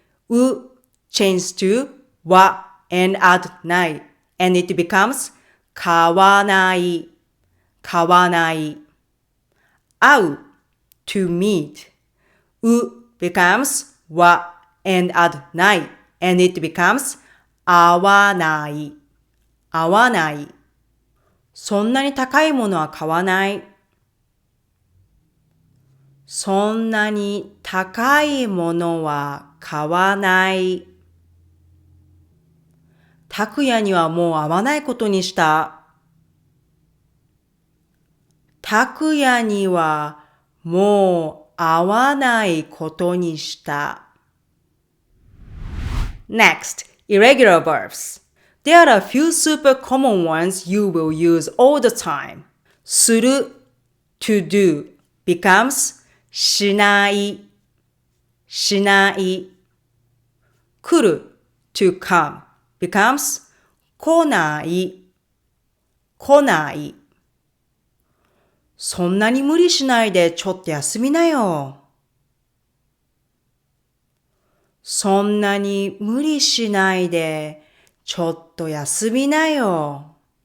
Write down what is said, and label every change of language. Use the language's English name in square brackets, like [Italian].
[English] う changes to は and add ない and it becomes 買わない、買わない。会う to meet. う becomes は and add ない and it becomes 合わない。 [Japanese] 合わない。そんなに高いものは買わない。そんなに高いものは買わない。拓也にはもう会わないことにした。拓也にはもう会わないことにした。 [English] Next, irregular verbs. There are a few super common ones you will use all the time. する to do becomes しない。 [Japanese] しない。 [English] 来る to come becomes 来ない。 [Japanese] 来ない。そんなに無理しないでちょっと休みなよ。そんなに無理しないでちょっと休みなよ。